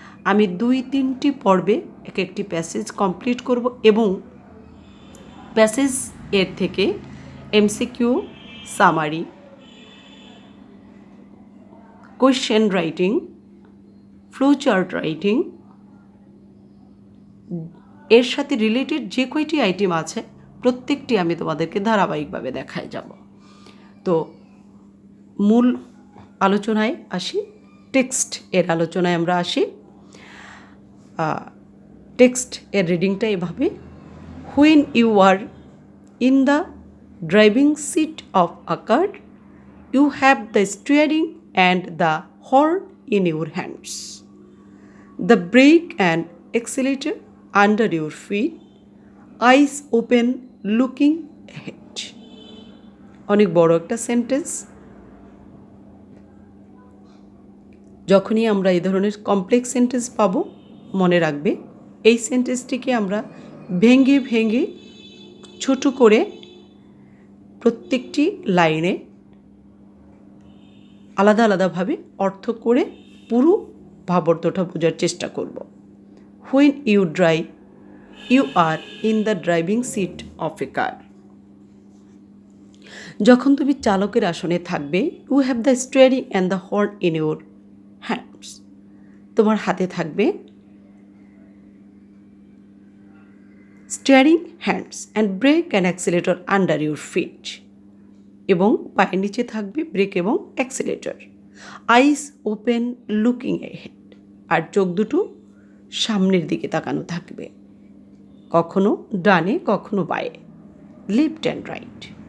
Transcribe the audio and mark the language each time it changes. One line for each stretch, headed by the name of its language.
Bangla: আমি 2-3টি পর্বে একটি প্যাসেজ কমপ্লিট করব এবং প্যাসেজ এর থেকে MCQ, summary, question writing, flowchart writing, এর সাথে রিলেটেড যে কয়টি আইটেম আছে প্রত্যেকটি আমি তোমাদেরকে ধারাবাহিকভাবে দেখায় যাব। তো মূল আলোচনায় আসি, টেক্সট এর আলোচনায় আমরা আসি। টেক্সট এর রিডিংটা এভাবে:
English: When you are in the driving seat of a car, you have the steering and the horn in your hands, the brake and accelerator under your feet, eyes open looking ahead.
Bangla: অনেক বড় একটা sentence. যখনই আমরা এই ধরনের complex sentence পাবো, মনে রাখবে এই সেন্টেন্সটিকে আমরা ভেঙে ভেঙে ছোট করে প্রত্যেকটি লাইনে আলাদা আলাদাভাবে অর্থ করে পুরো ভাবার্থটা বোঝার চেষ্টা করব।
English: When you drive, you are in the driving seat of a car.
Bangla: যখন তুমি চালকের আসনে থাকবে,
English: you have the steering and the horn in your hands.
Bangla: তোমার হাতে থাকবে steering,
English: hands and brake and accelerator under your feet,
Bangla: এবং পায়ের নিচে থাকবে ব্রেক এবং অ্যাক্সিলেটর।
English: eyes open looking ahead,
Bangla: আর চোখ দুটো সামনের দিকে তাকানো থাকবে, কখনো ডানে কখনো বায়ে,
English: Left and right.